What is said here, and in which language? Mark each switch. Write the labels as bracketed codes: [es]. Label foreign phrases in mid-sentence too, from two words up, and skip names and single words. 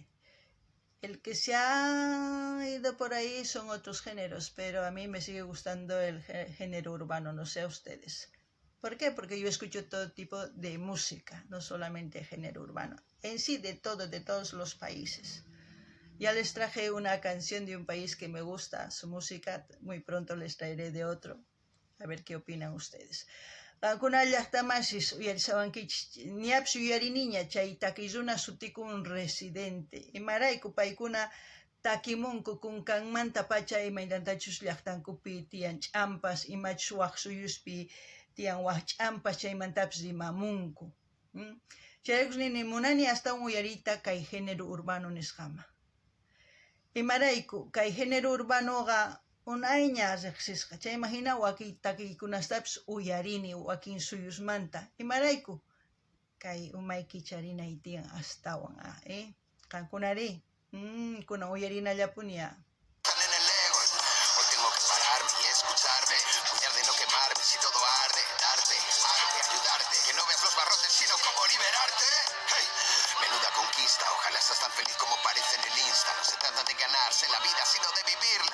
[es] El que se ha ido por ahí son otros géneros, pero a mí me sigue gustando el género urbano, no sé a ustedes. ¿Por qué? Porque yo escucho todo tipo de música, no solamente género urbano, en sí de todos los países. Ya les traje una canción de un país que me gusta, su música, muy pronto les traeré de otro, a ver qué opinan ustedes. [qu] Qankuna llaqtamasis uyarisawankichis, ñapis uyariniña chay takiyuna sutikun Residente. Imarayku paykuna takimunku kunkanmanta pacha imaynantachus llaqtankupi tiyan ch'ampas, imachus waq suyuspi tiyan waq ch'ampas chaymantapis rimamunku. Chayrakus nini munani astawan uyariyta kay [es] género urbano [qu] nisqama. Imarayku kay [es] género urbanoqa [qu] unayña riqsisqa, chayman hina wakin takiykunastapis uyarini wakin suyusmanta. Imarayku kay umay kicharinay tiyan astawan, qankunari kuna uyarinallapunya. [es] En el ego. Hoy tengo que pararme y escucharme. Cuidar de no quemarme si todo arde. Darte, arte, ayudarte. Que no veas los barrotes sino cómo liberarte. Hey, menuda conquista. Ojalá seas tan feliz como parece en el Insta. No se trata de ganarse la vida sino de vivirla.